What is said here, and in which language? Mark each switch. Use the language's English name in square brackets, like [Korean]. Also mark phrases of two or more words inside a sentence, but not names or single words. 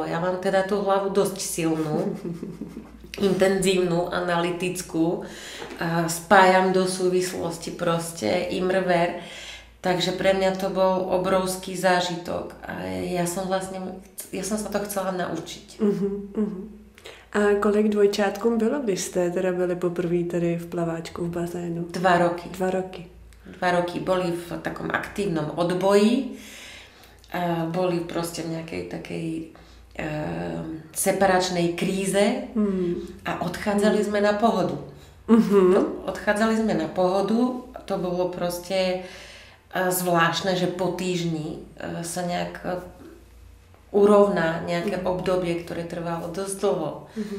[Slovak] Ja mám teda tú hlavu dosť silnú, intenzívnu, analytickú, spájam do súvislosti proste imrver, takže pre mňa to bol obrovský zážitok a ja som sa to chcela naučiť. [Czech] A kolik dvojčátkům bylo, když jste teda byli poprvé tady v plaváčku v bazénu? [Slovak] 2 roky. 2 roky. 2 roky boli v takom aktívnom odboji, boli proste v nejakej takej separačnej kríze a odchádzali sme na pohodu. Odchádzali sme na pohodu, to bolo proste zvláštne, že po týždni sa nejak urovná nejaké obdobie, ktoré trvalo dosť dlho.